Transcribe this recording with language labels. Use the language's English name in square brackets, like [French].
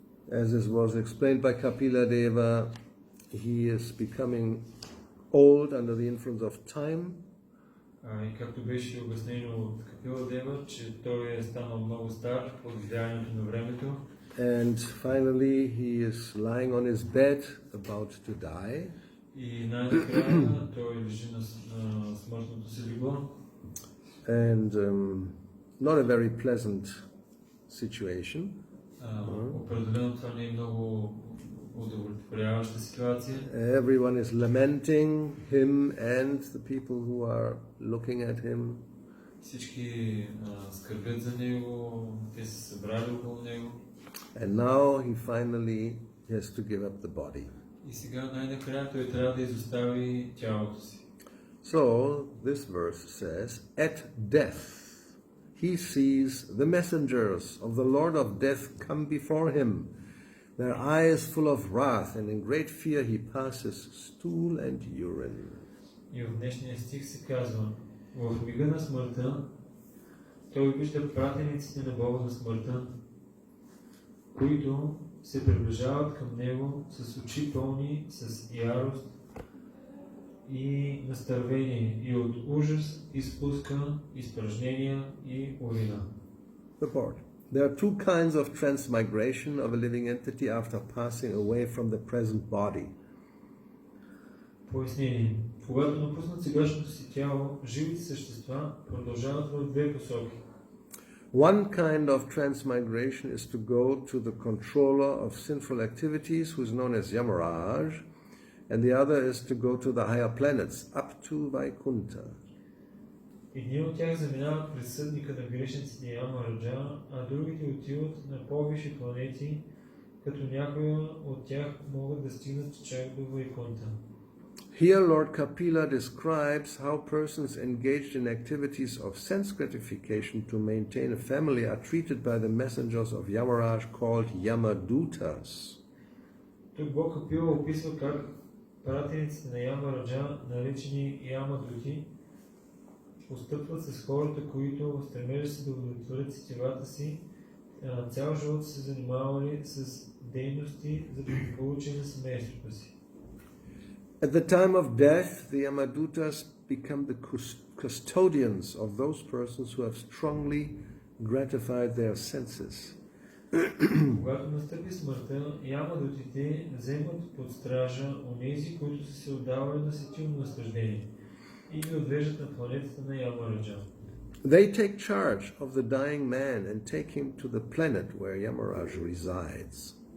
[English] As this was explained by Kapila Deva, he is becoming old under the influence of time. [Bulgarian] И както беше обяснено от Капила Дева, че той е станал много стар под влиянието на времето. [English] And finally he is lying on his bed about to die. [Bulgarian] И най-накрая той лежи на смъртното си легло. [English] And not a very pleasant situation. [Bulgarian] Определено това не е много удовлетворяваща ситуация. [English] Everyone is lamenting him and the people who are looking at him. [Bulgarian] Всички скърбят за него, те се събрали около него. [English] And now he finally has to give up the body. [Bulgarian] И сега най-накрая той трябва да изостави тялото си. [English] So this verse says, at death he sees the messengers of the Lord of death come before him, their eyes full of wrath, and in great fear he passes stool and urine. [Bulgarian] И в днешния стих се казва, в мига на смъртта той вижда пратениците на Бога на смъртта, които се приближават към него с очи пълни с ярост и настървение, и от ужас изпуска изпражнения и урина. [English] Report. There are two kinds of transmigration of a living entity after passing away from the present body. [Bulgarian] Пояснение. Когато напуснат сегашното си тяло, живите същества продължават в две посоки. [English] One kind of transmigration is to go to the controller of sinful activities, who is known as Yamarāja, and the other is to go to the higher planets, up to Vaikuntha. [Bulgarian] Едни от тях заминават през съдника на грешниците Ямараджа, а другите отиват на по-висши планети, като някои от тях могат да стигнат чак до Вайкунта. [English] Here Lord Kapila describes how persons engaged in activities of sense gratification to maintain a family are treated by the messengers of Yamarāja called yamadūtas. [Bulgarian] Тук Бог Капила описва как пратениците на Ямараджа, наречени ямадути, постъпват с хората, които в стремежа си да удовлетворят сетивата си, цял живот се занимавали с дейности за благополучие на семейството си. [English] At the time of death, the yamadūtas become the custodians of those persons who have strongly gratified their senses. [Bulgarian] Когато настъпи смъртта, ямадутите вземат под стража онези, които са се отдавали на сетивно наслаждение и ги отвеждат на планетата на Ямараджа. [English] They take charge of the dying man and take him to the planet where Yamarāja resides.